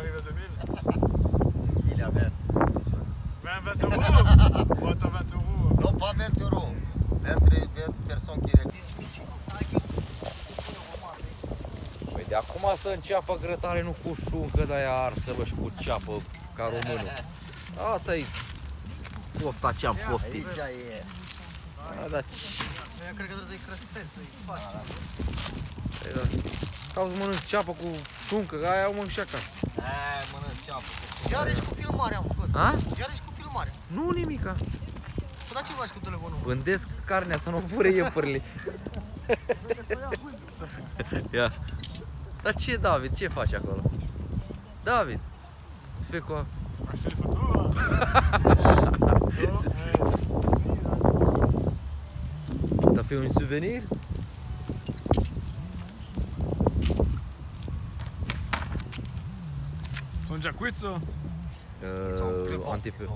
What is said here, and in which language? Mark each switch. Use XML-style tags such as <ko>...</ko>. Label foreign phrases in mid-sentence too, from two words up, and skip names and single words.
<fr>2000. Il a 20. 20 euros. Ouais, t'as 20 euros. Non, pas 20 euros. 20 personnes qui</fr> <ro>Păi de acum să înceapă grătare, nu cu șuncă de-aia arsă, bă, și cu ceapă, ca românul. Asta e pofta ce-am poftit. Aici e. Da, da, Eu cred că trebuie să-i crăstesc, să-i faci. păi da. Cauți mănânci ceapă cu șuncă, că aia o mănânc și acasă. Aia mănânci ceapă. Iar ești cu filmarea, mă. A? Iar ești cu filmarea. Nu nimica. Păi da ce faci cu telefonul? Vândesc carnea să nu fure iepurile. Ia. Dar ce, David, ce faci acolo? David, fii cu...</ro> <fr>Je fais des photos. T'as fait un souvenir? Ils sont déjà cuits, ça. Un petit peu.</fr>